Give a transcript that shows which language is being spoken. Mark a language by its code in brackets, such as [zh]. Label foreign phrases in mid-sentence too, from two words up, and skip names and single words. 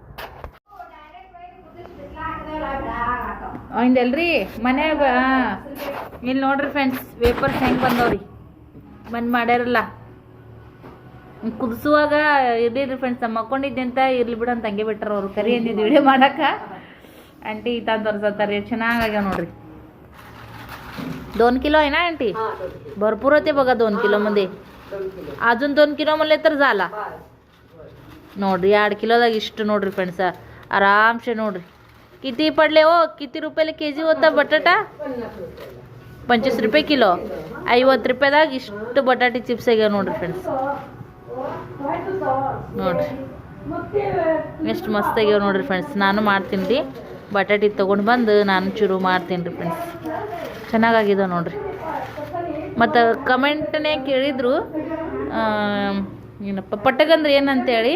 [kn] ಅಲ್ರಿ ಮನ್ಯಾಗ ಇಲ್ಲಿ ನೋಡ್ರಿ ಫ್ರೆಂಡ್ಸ್, ವೇಪರ್ಸ್ ಹೆಂಗೆ ಬಂದವ್ರಿ. ಬಂದು ಮಾಡ್ಯಾರಲ್ಲ, ಕುದಿಸುವಾಗ ಇರ್ಲಿರಿ ಫ್ರೆಂಡ್ಸ್. ಮಕ್ಕೊಂಡಿದ್ದೆ ಅಂತ ಇರ್ಲಿ ಬಿಡು ಅಂತ ಹಂಗೆ ಬಿಟ್ಟಾರ ಅವರು. ಕರಿ ಅಂದಿದ್ದು ವಿಡಿಯೋ ಮಾಡಕ್ಕೆ. ಆಂಟಿ ತಂದು ತೋರಿಸತ್ತಾರೆ, ಚೆನ್ನಾಗ್ಯಾವ ನೋಡ್ರಿ. [mr] 2 किलो आहे ना आंटी? भरपूर होते बघा 2 किलो मध्ये. अजून 2 किलो म्हणले तर झाला ನೋಡ್ರಿ. [kn] 2 किलोದಾಗ ಇಷ್ಟು ನೋಡ್ರಿ ಫ್ರೆಂಡ್ಸ. ಆರಾಮ್ಸೆ ನೋಡ್ರಿ. [mr] किती पडले हो? किती रुपयाला के जी होता बटाटा? 25 रुपये किलो. [kn] 50 ರೂಪಾಯಿದಾಗ ಇಷ್ಟು ಬಟಾಟಿ ಚಿಪ್ಸ್ ಆಗ್ಯಾವ ನೋಡ್ರಿ ಫ್ರೆಂಡ್ಸ್. ನೋಡ್ರಿ ಎಷ್ಟು ಮಸ್ತ್ ಆಗ್ಯಾವ ನೋಡ್ರಿ ಫ್ರೆಂಡ್ಸ್. ನಾನು ಮಾಡ್ತೀನಿ ರೀ. ಬಟಾಟಿ ತೊಗೊಂಡು ಬಂದು ನಾನು ಚೂರು ಮಾಡ್ತೀನಿ ರೀ ಫ್ರೆಂಡ್ಸ್. ಚೆನ್ನಾಗಾಗಿದ್ದಾವೆ ನೋಡ್ರಿ. ಮತ್ತು ಕಮೆಂಟ್ನೇ ಕೇಳಿದ್ರು, ಏನಪ್ಪ ಪಟ್ಟಗಂದ್ರೆ ಏನಂತೇಳಿ.